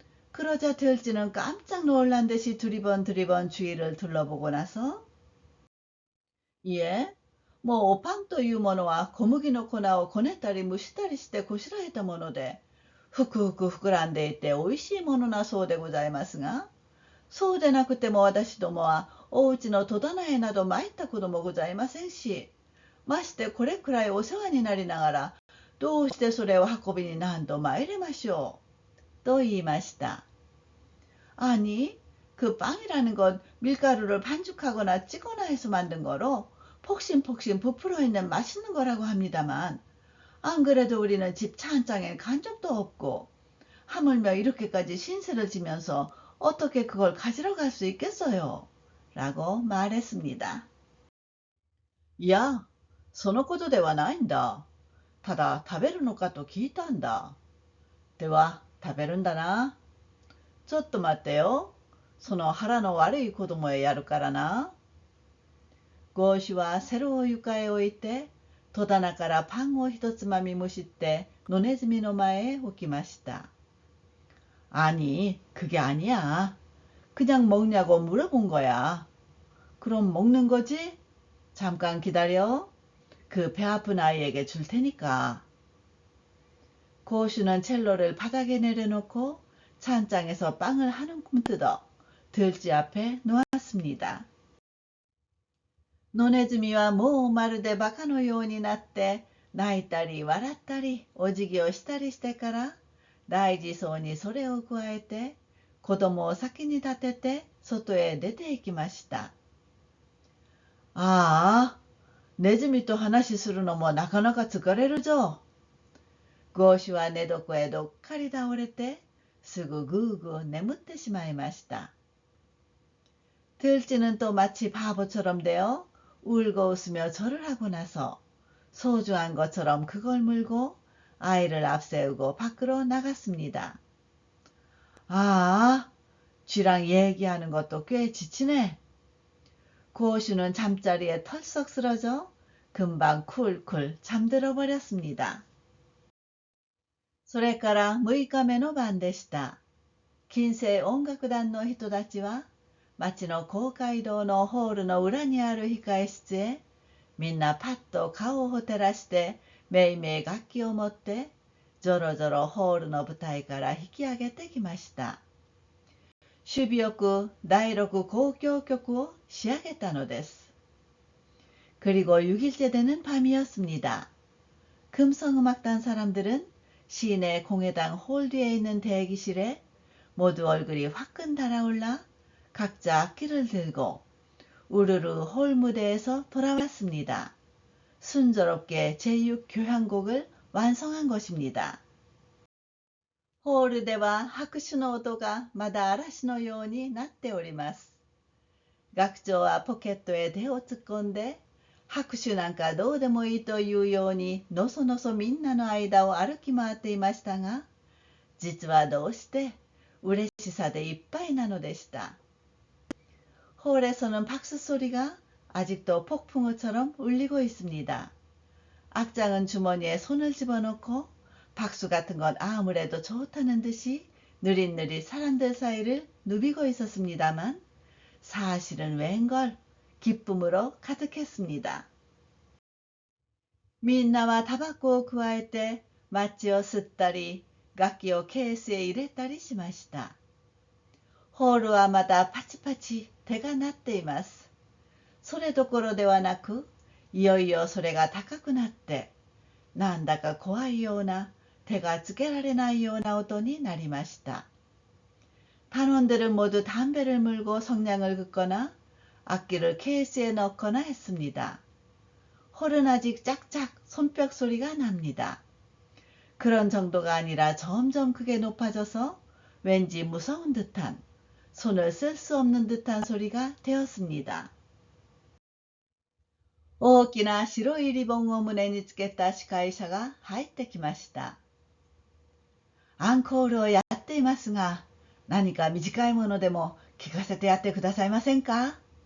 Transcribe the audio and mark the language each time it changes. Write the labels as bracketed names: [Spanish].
[Korean] 그러자 들쥐는 깜짝 놀란 듯이 두리번 주위를 둘러보고 나서 예, [Japanese] もうパンというものは小麦の粉をこねたり蒸したりしてこしらえたもので、ふくふく膨らんでいておいしいものなそうでございますが、そうでなくても私どもはおうちの戸棚へなど参ったこともございませんし、ましてこれくらいお世話になりながら、どうしてそれを運びに何度参れましょう。と言いました。 [Korean] 아니, 그 빵이라는 건 밀가루를 반죽하거나 찌거나 해서 만든 거로 폭신폭신 부풀어 있는 맛있는 거라고 합니다만, 안 그래도 우리는 집 찬장에 간 적도 없고, 하물며 이렇게까지 신세를 지면서 어떻게 그걸 가지러 갈 수 있겠어요? 라고 말했습니다. [Japanese] 야, そのことではないんだ。ただ食べるのかと聞いたんだ。では食べるんだな。ちょっと待ってよ。その腹の悪い子供へやるからな。ゴーシュはセロを床へ置いて、戸棚からパンを一つまみむしって野ネズミの前へ置きました。 [Korean] 아니, 그게 아니야. 그냥 먹냐고 물어본 거야. 그럼 먹는 거지? 잠깐 기다려. 그 배 아픈 아이에게 줄 테니까. 고슈는 첼로를 바닥에 내려놓고 찬장에서 빵을 한 움큼 뜯어 들쥐 앞에 놓았습니다. [Japanese] 野ネズミはもうまるでバカのようになって泣いたり笑ったりお辞儀をしたりしてから大事そうにそれをくわえて子供を先に立てて外へ出て行きました。ああ、ネズミと話するのもなかなか疲れるぞ。ゴーシュは寝床へどっかり倒れてすぐぐうぐう眠ってしまいました。 [Korean] 들쥐는 또 마치 바보처럼 되어 울고 웃으며 절을 하고 나서 소중한 것처럼 그걸 물고 아이를 앞세우고 밖으로 나갔습니다. 아, 쥐랑 얘기하는 것도 꽤 지치네. 고슈는 잠자리에 털썩 쓰러져 금방 쿨쿨 잠들어 버렸습니다. [Japanese] それから6日目の晩でした。近世音楽団の人たちは、町の公会堂のホールの裏にある控え室へ、みんなパッと顔をほてらして、めいめい楽器を持って、ぞろぞろホールの舞台から引き上げてきました。守備よく第6交響曲を仕上げたのです。 [Korean] 그리고 6일째 되는 밤이었습니다. 금성음악단 사람들은 시내 공회당 홀 뒤에 있는 대기실에 모두 얼굴이 화끈 달아올라 각자 악기를 들고 우르르 홀 무대에서 돌아왔습니다. 순조롭게 제6교향곡을 완성한 것입니다. [Japanese] ホールでは拍手の音がまだ嵐のようになっております。学長はポケットへ手を突っ込んで、拍手なんかどうでもいいというようにのそのそみんなの間を歩き回っていましたが、実はどうして嬉しさでいっぱいなのでした。 [Korean] 홀에서는 박수 소리가 아직도 폭풍우처럼 울리고 있습니다. 악장은 주머니에 손을 집어넣고 박수 같은 건 아무래도 좋다는 듯이 느릿느릿 사람들 사이를 누비고 있었습니다만 사실은 웬걸 기쁨으로 가득했습니다. [Japanese] みんなはタバコをくわえてマッチを吸ったり楽器をケースへ入れたりしました。ホールはまだパチパチ手が鳴っています。それどころではなく、いよいよそれが高くなって、なんだか怖いような手がつけられないような音になりました。 [Korean] 단원들은 모두 담배를 물고 성냥을 긋거나 악기를 케이스에 넣거나 했습니다. 홀은 아직 짝짝 손뼉 소리가 납니다. 그런 정도가 아니라 점점 크게 높아져서 왠지 무서운 듯한, 손을 쓸 수 없는 듯한 소리가 되었습니다. [Japanese] 大きな白いリボンを胸につけた司会者が入ってきました。アンコールをやっていますが、何か短いものでも聞かせてやってくださいませんか？